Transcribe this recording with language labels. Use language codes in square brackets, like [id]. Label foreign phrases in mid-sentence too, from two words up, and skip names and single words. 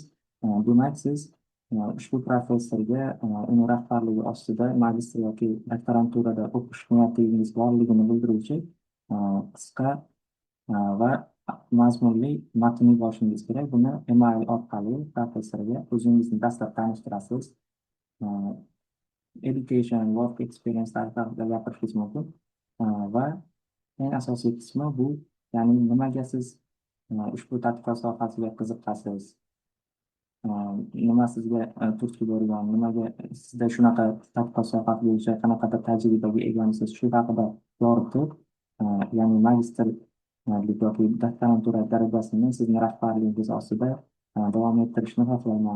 [uz] Demak, siz ushbu professorga uni rahbarligi ostida magistr yoki doktoranturada o'qish niyatingiz borligini bildiruvchi qisqa va mazmunli matn yuborishingiz kerak. Buni email orqali professorga o'zingizni dastlab tanishtirasiz. [en] Education, work experience [uz] haqida gapirishingiz mumkin. Va eng asosiy qismi bu, ya'ni nimaga siz ushbu tadqiqot sohasiga qiziqasiz, nima sizga turtki bo'lgan, nimaga sizda shunaqa tadqiqot sohasi bo'yicha qanaqadir tajribaga egasiz, shu haqida yoritib, ya'ni magistrlik yoki doktorantura darajasini sizni rahbarligingiz ostida davom ettirishni xohlayman.